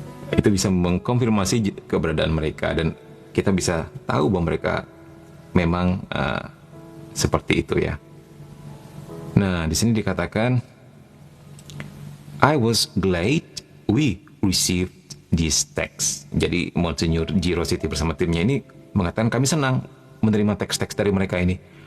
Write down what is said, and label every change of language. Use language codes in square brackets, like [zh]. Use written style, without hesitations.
[id] Itu bisa mengkonfirmasi keberadaan mereka, dan kita bisa tahu bahwa mereka memang seperti itu ya. Nah, di sini dikatakan, [en] I was glad we received this text. [id] Jadi Monsignor Giro City bersama timnya ini mengatakan kami senang menerima teks-teks dari mereka ini.